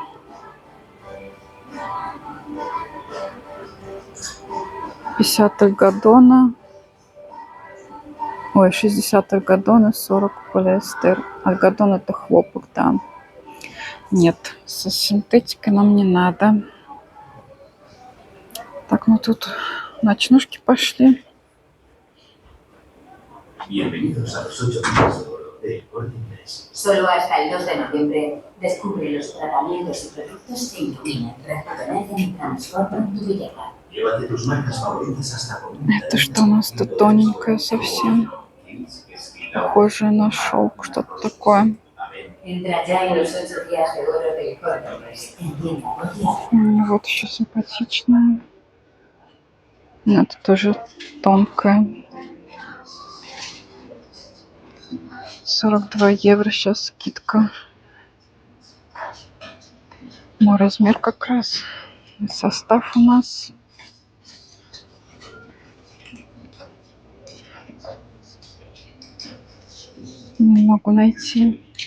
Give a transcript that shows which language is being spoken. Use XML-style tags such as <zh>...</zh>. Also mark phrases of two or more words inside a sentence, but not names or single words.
<ru>50 альгадона. Ой, 60 альгадона, 40 полиэстер. Альгадон это хлопок, да. Нет, со синтетикой нам не надо. Так, ну тут ночнушки пошли.</ru> <es>Bienvenidos a los 8 días de oro de Corte Inglés. Solo hasta el 2 de noviembre descubre los tratamientos y productos que iluminan, rejuvenecen y transforman tu belleza. Llévate tus marcas favoritas hasta con...</es> <ru>Это что у нас тут тоненькое совсем? Похоже на шелк, что-то такое.</ru> <es>Entra ya en los 8 días de oro de Corte Inglés.</es> <ru>Вот еще симпатичная. Это тоже тонкая. 42 евро сейчас скидка. Мой размер как раз. Состав у нас. Не могу найти.</ru>